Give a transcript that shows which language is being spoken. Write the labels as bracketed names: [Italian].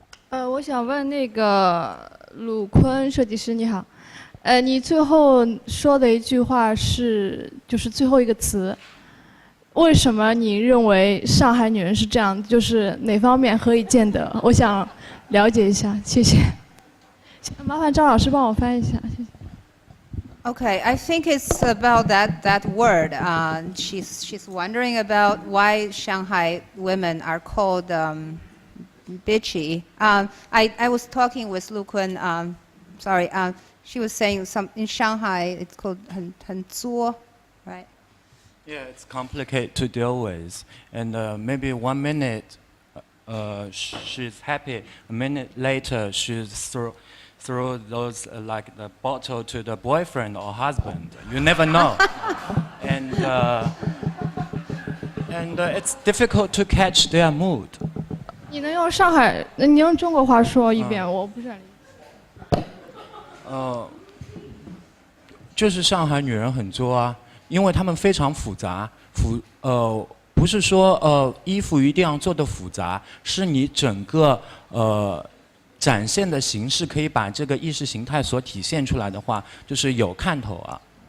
[Chinese] 我想问那个鲁坤设计师，你好，你最后说的一句话就是最后一个词，为什么你认为上海女人是这样？就是哪方面何以见得？我想了解一下，谢谢。麻烦张老师帮我翻译一下，谢谢。 [English] Okay, I think it's about that word. She's wondering about why Shanghai women are called bitchy. I was talking with Lu Kun. Sorry, she was saying some in Shanghai it's called [Chinese] 很作, [English] right? Yeah, it's complicated to deal with, and maybe 1 minute she's happy, a minute later she's throw those like the bottle to the boyfriend or husband. You never know, and it's difficult to catch their mood. [Chinese] 你能用上海，你用中国话说一遍，我不是很理解。就是上海女人很作啊，因为她们非常复杂，不是说衣服一定要做的复杂，是你整个展现的形式可以把这个意识形态所体现出来的话，就是有看头啊。